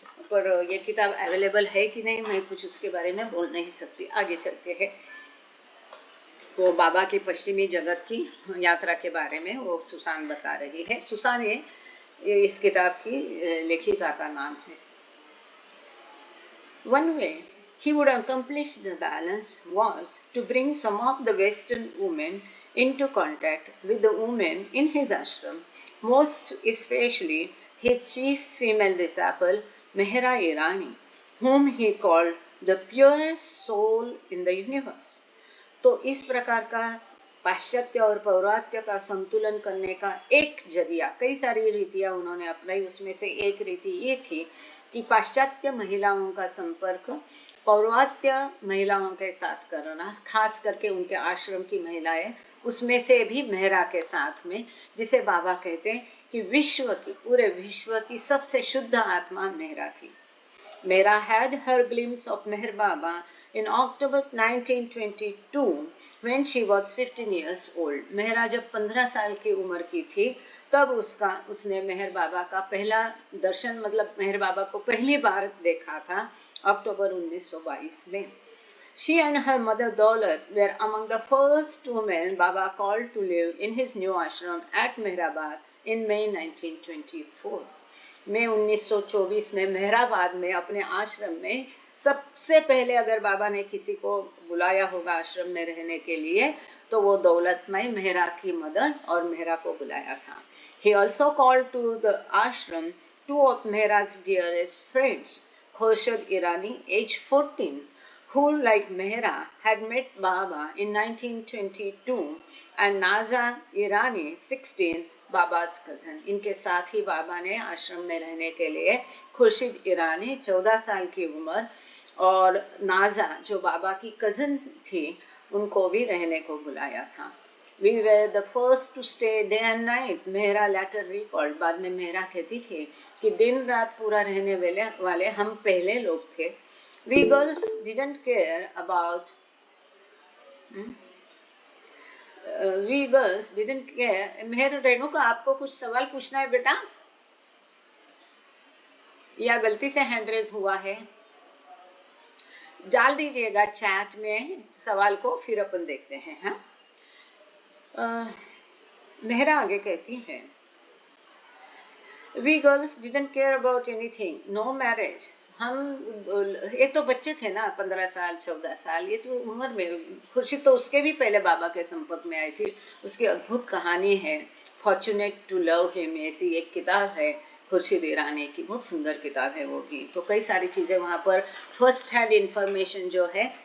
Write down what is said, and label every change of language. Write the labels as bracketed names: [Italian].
[Hindi] पर ये किताब अवेलेबल है कि नहीं, मैं कुछ उसके बारे में बोल नहीं सकती। आगे चलते हैं। तो बाबा की पश्चिमी जगत की यात्रा के बारे में वो सुसान बता रही है। सुसान ये इस किताब की लेखिका का नाम है। [English] One way he would accomplish the balance was to bring some of the Western women into contact with the women in his ashram, most especially his chief female disciple, Mehra Irani, whom he called the purest soul in the universe. [Hindi] तो इस प्रकार का पाश्चात्य और पौरात्य का संतुलन करने का एक जरिया, कई सारी रीतियां उन्होंने अपनाई, उसमें से एक रीति ये थी कि पाश्चात्य महिलाओं का संपर्क पौर्वात्य महिलाओं के साथ करना, खास करके उनके आश्रम की महिलाएं, उसमें से भी मेहरा के साथ में, जिसे बाबा कहते हैं कि विश्व की, पूरे विश्व की सबसे शुद्ध आत्मा मेहरा थी। [English] Mehera had her glimpse of Meher Baba in October 1922 when she was 15 years old. [Hindi] Mehra जब 15 साल की उम्र की थी तब उसने मेहर बाबा का पहला दर्शन, मतलब मेहर बाबा को पहली बार देखा था, अक्टूबर 1922 में। [English] She and her mother Daulat were among the first women Baba called to live in his new ashram at Mehrabad in May 1924. [Hindi] मई 1924 में मेहराबाद में अपने आश्रम में सबसे पहले अगर बाबा ने किसी को बुलाया होगा आश्रम में रहने के लिए तो वो दौलतमय मेहरा की मदर और मेहरा को बुलाया था। [English] He also called to the ashram two of Mehra's dearest friends, Khurshid Irani, age 14, who like Mehra had met Baba in 1922, and Naza Irani, 16, Baba's cousin. [Hindi] इनके साथ ही बाबा ने आश्रम में रहने के लिए खुर्शीद ईरानी 14 साल की उम्र और नाजा जो बाबा की कजन थी उनको भी रहने को बुलाया था। [English] We were the first to stay day and night, Mehra later recalled। [Hindi] बाद में मेहरा कहती थी कि दिन रात पूरा रहने वाले हम पहले लोग थे। [English] We girls didn't care about we girls didn't care। [Hindi] मेहर रेणुका, आपको कुछ सवाल पूछना है बेटा, या गलती से हैंड रेज हुआ है? डाल दीजिएगा चैट में सवाल को, फिर अपन देखते हैं। हाँ, मेहरा आगे कहती है, [English] We girls didn't care about anything, no marriage। [Hindi] हम, ये तो बच्चे थे ना, 15 साल 14 साल, ये तो उम्र में, खुर्शीद तो उसके भी पहले बाबा के संपर्क में आई थी। उसकी अद्भुत कहानी है फॉर्चुनेट टू लव हिम, ऐसी एक किताब है खुर्शीद ईरानी की, बहुत सुंदर किताब है वो भी। तो कई सारी चीज़ें वहाँ पर [English] first hand information [Hindi] जो है